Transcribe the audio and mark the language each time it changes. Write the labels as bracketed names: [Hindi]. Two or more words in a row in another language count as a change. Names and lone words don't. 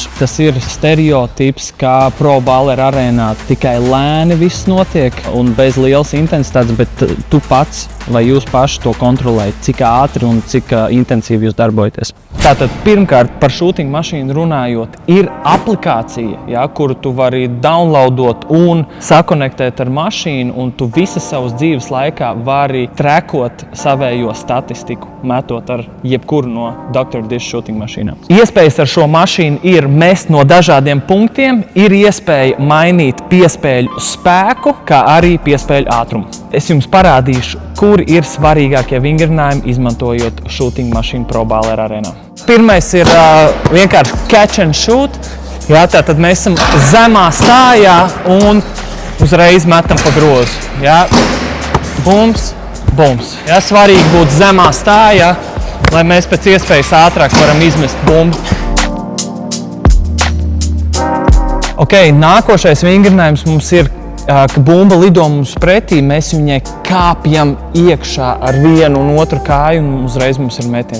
[Latvian] Tas ir stereotips, kā Pro Baller arēnā tikai lēni viss notiek un bez lielas intensitātes, bet tu pats vai jūs paši to kontrolējat, cik ātri un cik intensīvi jūs darbojaties. Tātad pirmkārt par shooting mašīnu runājot, ir aplikācija, ja, kuru tu vari downloadot un sakonektēt ar mašīnu, un tu visas savas dzīves laikā vari trekot savējo statistiku, metot ar jebkuru no Dr. Dish shooting mašīnām. Iespējas ar šo mašīnu ir mest no dažādiem punktiem, ir iespēja mainīt piespēļu spēku, kā arī piespēļu ātrumu. Es jums parādīšu, kur ir svarīgākie vingrinājumi, izmantojot shooting mašīnu Pro Baller arēnā. Pirmais ir vienkārši [English] catch and shoot. [Latvian] Jā, tātad mēs esam zemā stājā un uzreiz metam pa grozu. Jā, bums, bums. Jā, svarīgi būt zemā stājā, lai mēs pēc iespējas ātrāk varam izmest bumbu. Nākošais vingrinājums mums ir, ka bumba lido mums pretī, mēs viņai kāpjam iekšā ar vienu un otru kāju un uzreiz mums ir metiens.